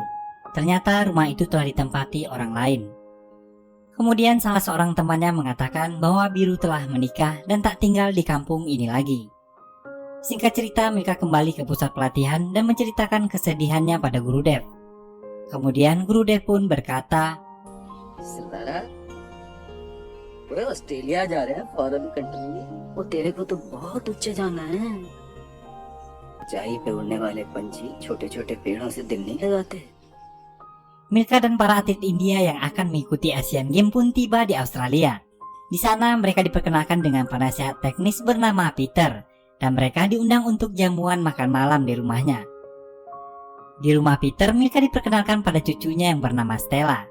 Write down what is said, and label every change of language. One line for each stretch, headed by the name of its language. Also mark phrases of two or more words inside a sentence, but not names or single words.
Indonesian: Ternyata rumah itu telah ditempati orang lain. Kemudian salah seorang temannya mengatakan bahwa biru telah menikah dan tak tinggal di kampung ini lagi. Singkat cerita, Milka kembali ke pusat pelatihan dan menceritakan kesedihannya pada Guru Dev. Kemudian Guru Dev pun berkata,
Hindi: सरदारा वो ऑस्ट्रेलिया जा रहे हैं
English: foreign country
Hindi: वो तेरे को तो बहुत ऊंचे जाना है ऊंचाई पे उड़ने वाले पंछी छोटे छोटे पेड़ों से दिल नहीं लगाते
Indonesian: Milka dan para atlet India yang akan mengikuti Asian Games pun tiba di Australia. Di sana mereka diperkenalkan dengan penasehat teknis bernama Peter, dan mereka diundang untuk jamuan makan malam di rumahnya. Di rumah Peter, Milka diperkenalkan pada cucunya yang bernama Stella.